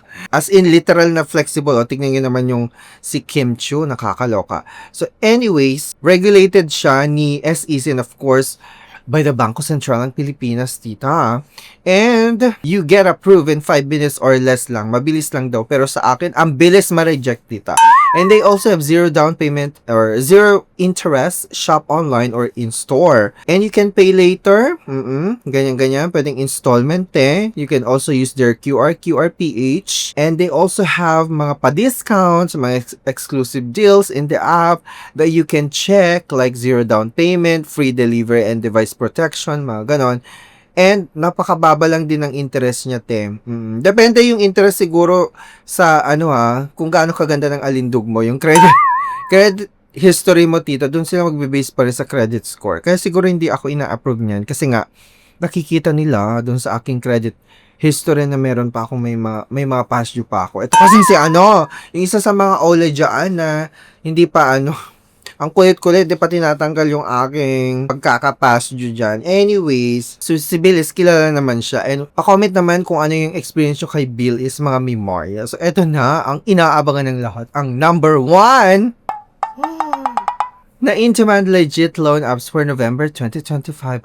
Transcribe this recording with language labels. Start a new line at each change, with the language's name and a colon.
Filipino: As in literal na flexible. Tignan nyo naman yung si Kim Chiu, nakakaloka.
English: So anyways, regulated
Filipino: siya ni
English: SEC and of course, by the Bangko Sentral ng Pilipinas, tita. And you get approved in 5 minutes or less lang.
Filipino: Mabilis lang daw. Pero sa akin, ang bilis ma-reject, tita.
English: And they also have zero down payment or zero interest, shop online or in store. And you can pay later.
Filipino: Ganyan. Pwedeng installment
English: You can also use their QRPH. And they also have
Filipino: mga pa-discounts,
English: mga exclusive deals in the app that you can check like zero down payment, free delivery and device protection,
Filipino: mga ganon. And napakababa lang din ng interest niya, te. Depende yung interest siguro sa kung gaano kaganda ng alindog mo, yung credit history mo, tita. Doon sila magbe-base pa rin sa credit score. Kaya siguro hindi ako ina-approve niyan kasi nga nakikita nila doon sa aking credit history na meron pa akong may mga past due pa ako. Ito kasi si yung isa sa mga OLA dyan na hindi pa ang kulit-kulit, di pa tinatanggal yung aking pagkakapass due dyan. Anyways, so si Bill Is, kilala naman siya. And pa-comment naman kung ano yung experience nyo kay Bill Is, mga memorya. So, eto na, ang inaabangan ng lahat. Ang number 1 na in-demand legit loan apps for November 2025.